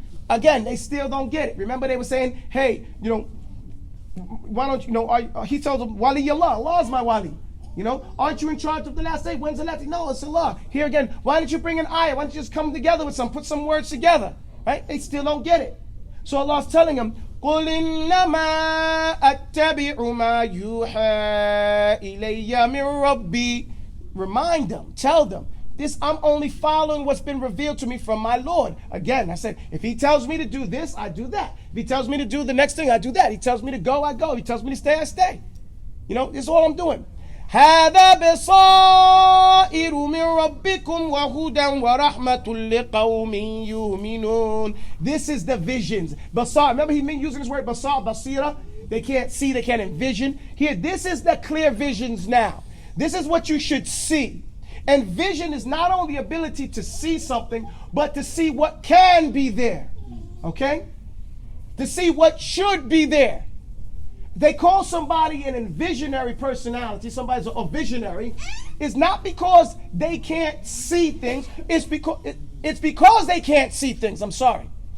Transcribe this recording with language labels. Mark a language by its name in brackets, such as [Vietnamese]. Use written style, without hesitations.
[English] Again, they still don't get it. Remember they were saying, hey, why don't he tells them, Wali Allah, Allah is my Wali. Aren't you in charge of the last day? When's the last day? No, it's Allah. Here again, why don't you bring an ayah? Why don't you just come together with put some words together? Right? They still don't get it. So Allah's telling them, [Arabic] قُلْ إِنَّمَا أَتَّبِعُ مَا يُوحَى إِلَيَّ مِن رَبِّي. [English] Remind them, tell them, I'm only following what's been revealed to me from my Lord. Again, I said, if he tells me to do this, I do that. If he tells me to do the next thing, I do that. He tells me to go, I go. He tells me to stay, I stay. This is all I'm doing. [Arabic] هذا بصائر من ربكم وهدى ورحمة لقوم يؤمنون. [English] This is the visions. Basar. Remember he using this word basar, basira. They can't see, they can't envision. Here, this is the clear visions now. This is what you should see. And vision is not only the ability to see something, but to see what can be there. Okay? To see what should be there. They call somebody an envisionary personality, somebody's a visionary, is not because they can't see things, it's because they can't see things. I'm sorry.